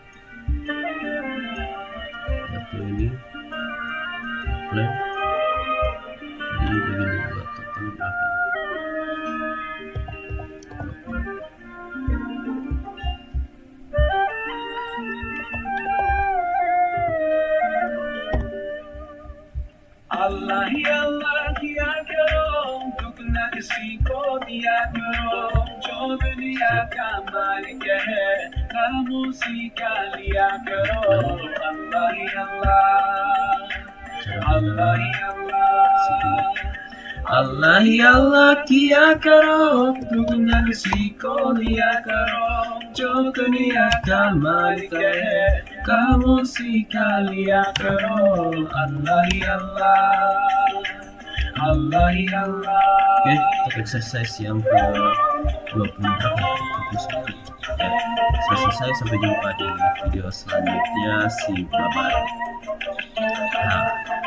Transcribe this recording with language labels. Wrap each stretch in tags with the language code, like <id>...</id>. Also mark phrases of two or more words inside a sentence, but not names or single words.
<id>Satu ini play. Jadi begini buat total berapa?</id> <ur>اللہ ہی اللہ کیا کرو، دکھ نہ کسی کو دیا کرو، جو دنیا کا مالک ہے نام اسی کا لیا کرو. اللہ ہی اللہ، اللہ ہی اللہ, اللہ ہی اللہ کیا کرو، دنیا کسی کو دیا کرو، جو دنیا کا مالک ہے کام اسی کا لیا کرو. اللہ ہی اللہ، اللہ ہی اللہ.</ur> <id>Oke, untuk exercise yang ke-20 selesai. Sampai jumpa di video selanjutnya.</id> <en>Bye bye.</en> <id>Nah.</id>